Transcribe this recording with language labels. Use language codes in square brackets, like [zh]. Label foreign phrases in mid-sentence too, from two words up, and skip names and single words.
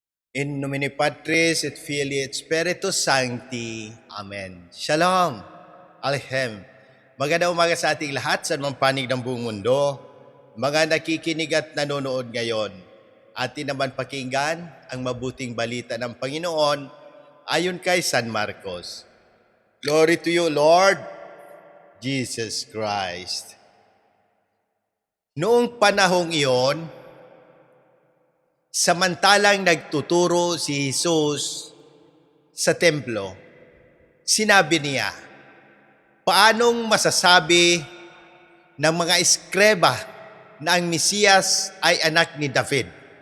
[la] In nomine Patris et Filii et Spiritus Sancti. [he] Amen. Shalom. Alehem. [tl] Magandang umaga sa ating lahat sa mga panig ng buong mundo. Mga nakikinig at nanonood ngayon. Atin naman pakinggan ang mabuting balita ng Panginoon ayon kay San Marcos. [en] Glory to you, Lord Jesus Christ. [tl] Noong panahong iyon, samantalang nagtuturo si Jesus sa templo, sinabi niya, paanong masasabi ng mga eskreba na ang Mesiyas ay anak ni David?